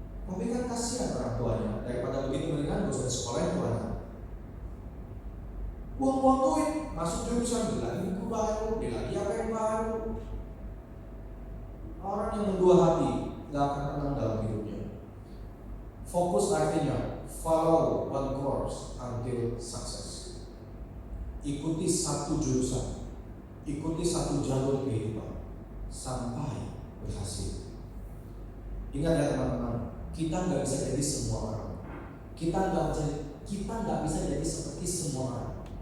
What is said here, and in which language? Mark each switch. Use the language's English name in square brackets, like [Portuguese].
[Indonesian] Tapi kan kasihan orang tuanya, daripada begitu mendingan gak usah sekolah itu anak. Buang-buang duit, masuk jurusan, beli lagi buku baru, beli lagi apa yang baru. Orang yang berdua hati gak akan tenang dalam hidupnya. Fokus artinya [English] follow one course until success. [Indonesian] Ikuti satu jurusan, ikuti satu jalur kehidupan sampai berhasil. Ingat ya teman-teman, kita nggak bisa jadi semua orang. Kita nggak bisa jadi seperti semua orang.